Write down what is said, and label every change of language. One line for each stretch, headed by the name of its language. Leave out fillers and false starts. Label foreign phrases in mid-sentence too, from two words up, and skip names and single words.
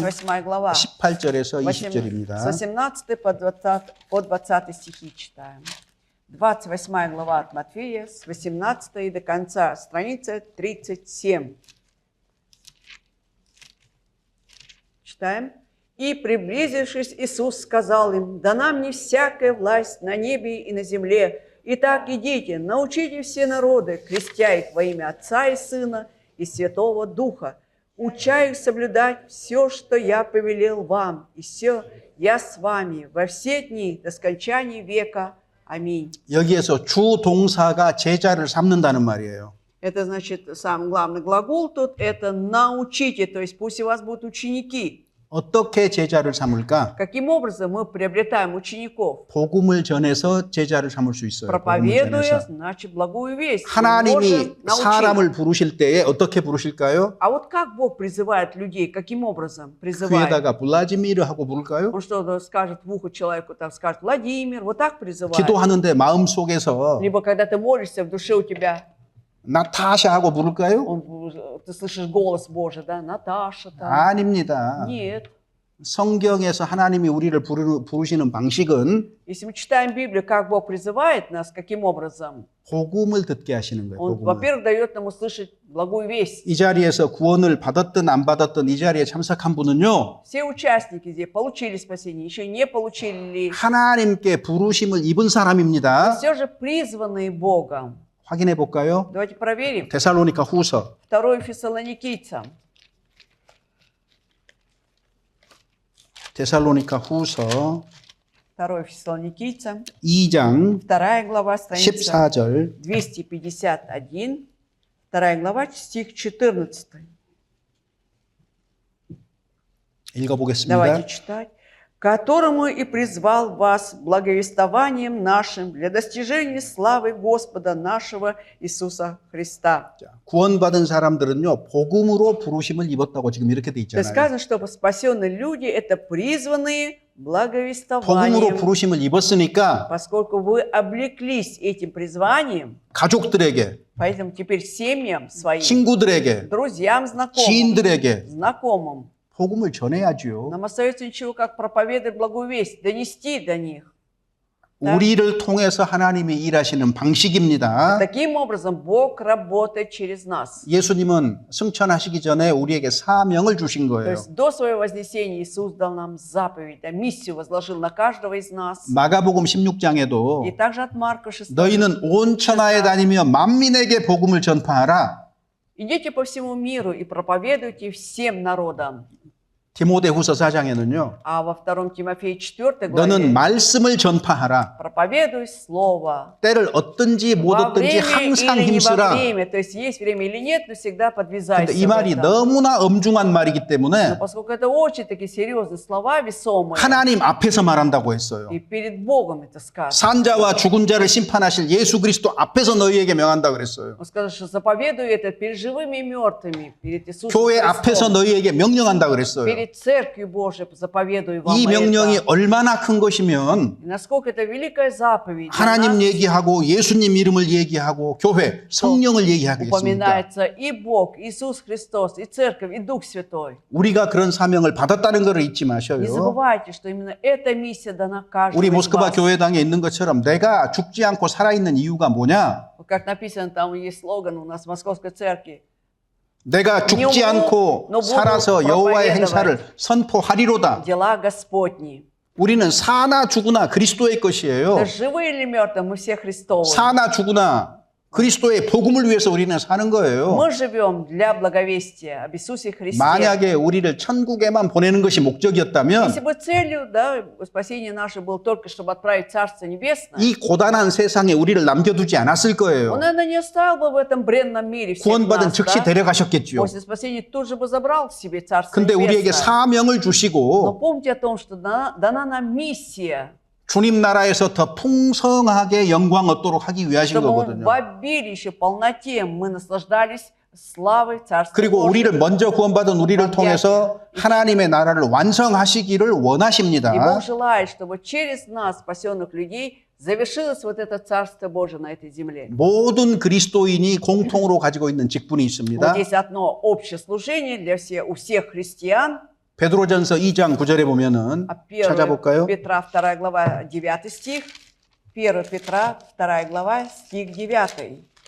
Russian: 28 глава,
Korean: 18절에서
Russian: с
Korean: 20절입니다.
Russian: 18 по 20 стихи читаем. 28 глава от Матфея, с 18 и до конца, страница 37. Читаем. «И, приблизившись, Иисус сказал им, дана мне всякая власть на небе и на земле. Итак, идите, научите все народы, крестя их во имя Отца и Сына и Святого Духа, уча их соблюдать все, что я повелел вам, и все я с вами во все дни до скончания века. Аминь».
Korean: 여기에서 주 동사가 제자를 삼는다는 말이에요.
Russian: Это значит, самый главный глагол тут – это «научите», то есть пусть у вас будут ученики.
Korean: 어떻게 제자를 삼을까?
Russian: Каким образом мы приобретаем учеников?
Korean: 복음을 전해서 제자를 삼을 수 있어요. 복음을
Russian: Проповедуя,
Korean: 전해서.
Russian: значит, благую весть. Мы
Korean: 하나님이
Russian: можем научить.
Korean: 사람을 부르실 때에 어떻게 부르실까요?
Russian: А вот как Бог призывает людей? Каким образом призывает?
Korean: 귀에다가 블라지미르 하고 부를까요?
Russian: Он что, скажет в ухо человеку, там скажет «Владимир», вот так призывает.
Korean: 기도하는데 마음속에서
Russian: Либо когда ты молишься, в душе у тебя,
Korean: 나타샤 하고 부를까요?
Russian: ты слышишь голос Божий, да, Наташа там.
Korean: 아닙니다.
Russian: Нет.
Korean: 성경에서 하나님이 우리를 부르시는 방식은
Russian: Если мы читаем Библию, как Бог призывает нас, каким образом?
Korean: 복음을 듣게 하시는 거예요.
Russian: Он,
Korean: 복음을.
Russian: во-первых, дает нам услышать благую весть.
Korean: 이 자리에서 구원을 받았든 안 받았든 이 자리에 참석한 분은요.
Russian: Все участники здесь получили спасение, еще не получили ли.
Korean: 하나님께 부르심을 입은 사람입니다.
Russian: Все же призванные Богом.
Korean: 확인해 볼까요?
Russian: Давайте проверим.
Korean: 데살로니가 후서
Russian: 2 Фессалоникийцам.
Korean: 데살로니가 후서
Russian: 2 Фессалоникийцам.
Korean: 2장
Russian: 2 глава, страница
Korean: 14절
Russian: 251. 2 глава, стих 14.
Korean: 읽어보겠습니다.
Russian: Давайте читать. «Которому и призвал вас благовествованием нашим для достижения славы Господа нашего Иисуса Христа».
Korean: 자, 구원받은 사람들은요. 복음으로 부르심을 입었다고 지금 이렇게 돼
Russian: То есть
Korean: 있잖아요.
Russian: сказано, что спасенные люди – это призванные
Korean: 복음으로
Russian: благовествованием.
Korean: 부르심을 입었으니까
Russian: Поскольку вы облеклись этим призванием,
Korean: 가족들에게,
Russian: поэтому теперь семьям своим,
Korean: 친구들에게,
Russian: друзьям, знакомым,
Korean: 지인들에게
Russian: знакомым,
Korean: 복음을 전해야죠.
Russian: нам остается ничего, как проповедовать благую весть, донести до них. Да?
Korean: 우리를 통해서 하나님이 일하시는 방식입니다.
Russian: Таким образом, Бог работает через нас.
Korean: 예수님은 승천하시기 전에 우리에게 사명을 주신
Russian: То
Korean: 거예요.
Russian: есть до своего вознесения Иисус дал нам заповедь, миссию возложил на каждого из нас.
Korean: 마가복음 16장에도
Russian: И также от Марка 6.
Korean: 너희는 온 천하에 다니며 만민에게 복음을 전파하라.
Russian: Идите по всему миру и проповедуйте всем народам.
Korean: 디모데후서 4장에는요.
Russian: А во 2 Тимофея 4
Korean: 너는
Russian: главе
Korean: 말씀을 전파하라.
Russian: проповедуй слово.
Korean: 때를 얻든지 못
Russian: Во
Korean: 얻든지
Russian: время
Korean: 항상
Russian: или не во
Korean: 힘쓰라.
Russian: время, то есть есть время или нет, но всегда подвязайся.
Korean: 근데 이
Russian: в
Korean: 말이
Russian: этом.
Korean: 너무나 엄중한 말이기
Russian: Но
Korean: 때문에
Russian: поскольку это очень такие серьезные слова, весомые,
Korean: 하나님 앞에서 말한다고 했어요.
Russian: и перед Богом это сказано.
Korean: 산자와 죽은 자를 심판하실 예수 그리스도 앞에서 너희에게 명한다 그랬어요.
Russian: Он сказал, что заповедую это перед живыми и мертвыми, перед Иисусом
Korean: 교회 앞에서
Russian: Христом,
Korean: 너희에게 명령한다 그랬어요.
Russian: перед Церковью Божией заповедую вам
Korean: 이 명령이
Russian: это.
Korean: 얼마나 큰 것이면
Russian: И насколько это великая заповедь, для
Korean: 하나님
Russian: нас
Korean: 얘기하고 예수님 이름을 얘기하고 교회, 성령을 얘기하겠습니까?
Russian: упоминается и Бог, Иисус Христос, и Церковь, и Дух Святой.
Korean: 우리가 그런 사명을 받았다는 것을 잊지
Russian: Не
Korean: 마셔요.
Russian: забывайте, что именно эта миссия дана каждому
Korean: 우리
Russian: из
Korean: 모스크바
Russian: вас.
Korean: 교회당에 있는 것처럼 내가 죽지 않고 살아있는 이유가 뭐냐?
Russian: Вот как написано, там есть слоган у нас в Московской Церкви.
Korean: 내가 죽지 않고 살아서 여호와의 행사를 선포하리로다.
Russian: Дела Господни.
Korean: 우리는 사나 죽으나 그리스도의 것이에요.
Russian: Да живы или мертвы, мы все Христовы.
Korean: 사나 죽으나 그리스도의 복음을 위해서 우리는 사는 거예요.
Russian: Мы живем для благовестия об Иисусе Христе.
Korean: 만약에 우리를 천국에만 보내는 것이 목적이었다면
Russian: Если бы целью, да, спасения наше было только, чтобы отправить Царство Небесное,
Korean: 이 고단한 세상에 우리를 남겨두지 않았을
Russian: Он,
Korean: 거예요.
Russian: наверное, не оставил бы в этом бренном мире всех
Korean: 구원받은
Russian: нас,
Korean: 즉시
Russian: да?
Korean: 데려가셨겠죠.
Russian: После спасения тут же бы забрал к себе Царство
Korean: 근데 우리에게
Russian: Небесное.
Korean: 사명을
Russian: Но
Korean: 주시고
Russian: помните о том, что дана нам миссия,
Korean: 주님 나라에서 더 풍성하게 영광 얻도록 하기 위하신
Russian: чтобы мы
Korean: 거거든요.
Russian: в обилище, полноте мы наслаждались славой Царства
Korean: 그리고
Russian: Божьего.
Korean: 우리를 먼저 구원받은 우리를 통해서 하나님의 나라를 완성하시기를 원하십니다.
Russian: И Бог желает, чтобы через нас, спасенных людей, завершилось вот это Царство Божие на этой земле.
Korean: 모든 그리스도인이 공통으로 가지고 있는 직분이
Russian: Вот
Korean: 있습니다.
Russian: есть одно общее служение у всех христиан.
Korean: 베드로전서 2장 9절에 보면은
Russian: А 1
Korean: 찾아볼까요?
Russian: Петра 2 глава 9 стих. 1 Петра 2 глава стих 9.